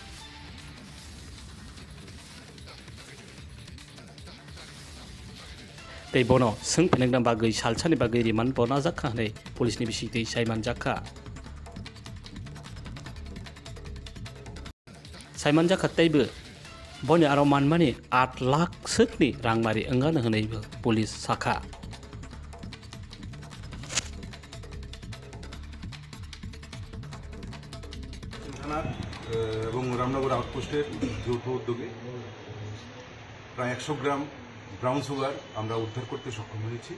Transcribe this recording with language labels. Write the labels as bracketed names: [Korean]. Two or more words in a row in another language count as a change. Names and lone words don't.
[Kok Borok] दै बनो सों फेनेगदां बागै सालसानि बागै रिमान बना जाखा नै पुलिसनि बिसि दै साइमानजाखा तैबो बनि आरो मानमानि 8 लाख सोखनि रांमारि ओंगानो होनायबो पुलिस साखा [Bangla] এবং রামনগর আউটপোস্টের যৌথ উদ্যোগে প্রায় 100 গ্রাম ব্রাউন সুগার আমরা উদ্ধার করতে সক্ষম হয়েছি।